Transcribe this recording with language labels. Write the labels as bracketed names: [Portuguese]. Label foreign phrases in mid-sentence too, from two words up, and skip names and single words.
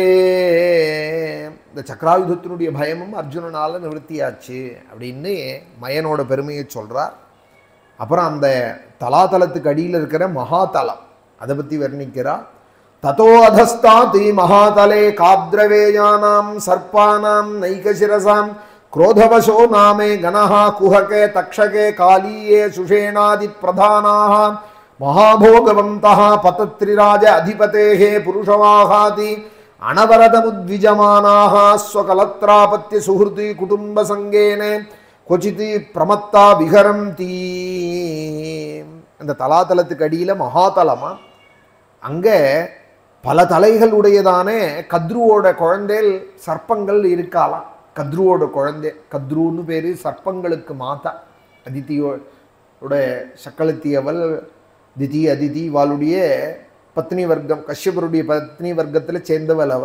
[Tamil] இந்த சக்கராயுதத்தினுடைய பயமும் அர்ஜுனனால் நிவர்த்தியாச்சு அப்படின்னு மயனோட பெருமையை சொல்கிறார். அப்புறம் அந்த தலாதலத்துக்கு அடியில் இருக்கிற மகாதலம் அதை பற்றி வர்ணிக்கிறார். [Sanskrit] ततो अधस्तात् महातले काद्रवेयाणाम् सर्पाणाम् नैकशिरसाम् क्रोधवशो नामे गणः कुहके तक्षके कालीये सुषेणादि प्रधानाः महाभोगवन्तः पतत्रिराज अधिपतेः पुरुषवाहाति अनवरतमुद्विजमानाः स्वकलत्रापत्य सुहृति कुटुम्बसङ्गेने क्वचिति प्रमत्ता विहरन्ति. [Tamil] அந்த தலாதலத்துக்கு அடியில் மகாதலமா, அங்கே பல தலைகள் உடையதான கத்ருவோட குழந்தைகள் சர்ப்பங்கள் இருக்கலாம். கத்ருவோட குழந்தை, கத்ருன்னு பேர், சர்ப்பங்களுக்கு மாதா. அதித்தியோட சக்களத்தி அவள் திதி அதிதி இவாளுடைய பத்னி வர்க்கம், கஷ்யபருடைய பத்னி வர்க்கத்தில் சேர்ந்தவள் அவள்.